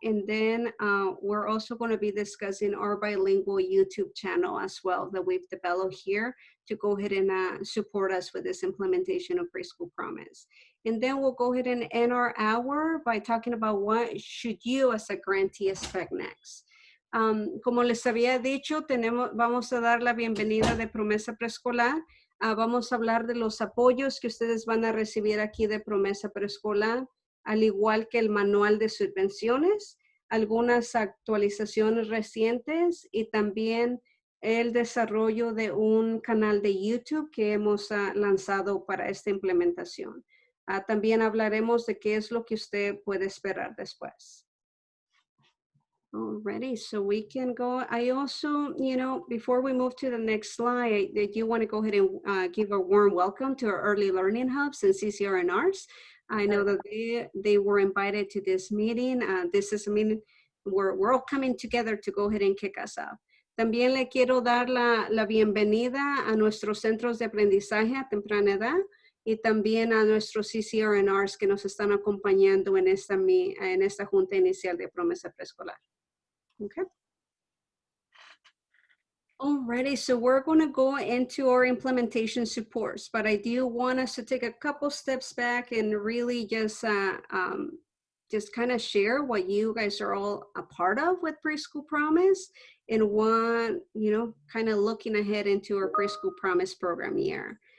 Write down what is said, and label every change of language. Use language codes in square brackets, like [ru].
[en] And then we're also going to be discussing our bilingual YouTube channel as well that we've developed here to go ahead and support us with this implementation of Preschool Promise. And then we'll go ahead and end our hour by talking about what should you as a grantee expect next. [es] Como les había dicho, vamos a dar la bienvenida de Promesa Preescolar. Vamos a hablar de los apoyos que ustedes van a recibir aquí de Promesa Preescolar, al igual que el manual de subvenciones, algunas actualizaciones recientes y también el desarrollo de un canal de YouTube que hemos lanzado para esta implementación. También hablaremos de qué es lo que usted puede esperar después. [en] Alrighty, so we can go. I also, before we move to the next slide, I do want to go ahead and give a warm welcome to our early learning hubs and CCRNRs. I know that they were invited to this meeting. This is a meeting where we're all coming together to go ahead and kick us off. [es] También le quiero dar la bienvenida a nuestros centros de aprendizaje a temprana edad y también a nuestros CCRNRs que nos están acompañando en esta junta inicial de Promesa Preescolar. [en] Okay. Alrighty, so we're going to go into our implementation supports, but I do want us to take a couple steps back and really just kind of share what you guys are all a part of with Preschool Promise and what, kind of looking ahead into our Preschool Promise program year.